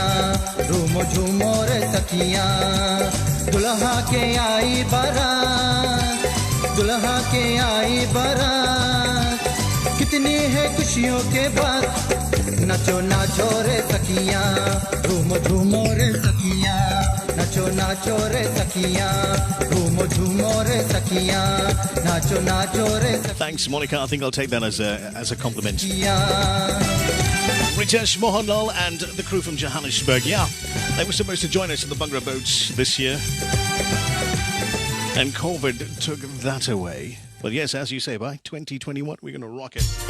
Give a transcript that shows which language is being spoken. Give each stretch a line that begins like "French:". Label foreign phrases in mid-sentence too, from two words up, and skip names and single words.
Hindi: झूमो झूमो रे सखिया दुल्हा के आई बारात दुल्हा के आई बारात कितनी है खुशियों के बाद नचो नाचो रे सखिया झूमो झूमो रे सखिया नचो नाचो रे सखिया झूमो झूमो रे सखिया नाचो नाचो रे सखिया
English: Thanks, Monica. I think I'll take that as a compliment. Ritesh Mohanlal and the crew from Johannesburg. Yeah, they were supposed to join us in the Bhangra boats this year, and COVID took that away. But yes, as you say, by 2021, we're going to rock it.